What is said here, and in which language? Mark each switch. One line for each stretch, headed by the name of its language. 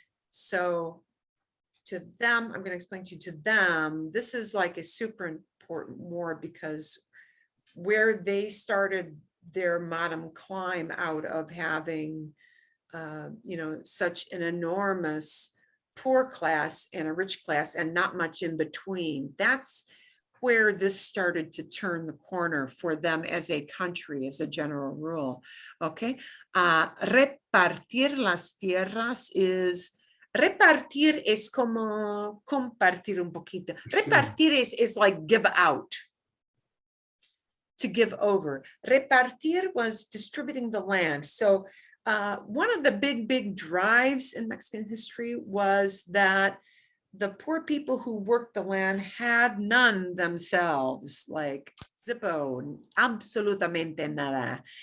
English: So to them, I'm going to explain to you, to them, this is like a super important war because where they started their modern climb out of having, such an enormous poor class and a rich class and not much in between. That's where this started to turn the corner for them as a country, as a general rule. Okay.
Spanish: Repartir las tierras is, repartir es como compartir un poquito.
English: Repartir is like give out, to give over. Repartir was distributing the land. So one of the big drives in Mexican history was that the poor people who worked the land had none themselves, like zippo, absolutamente nada.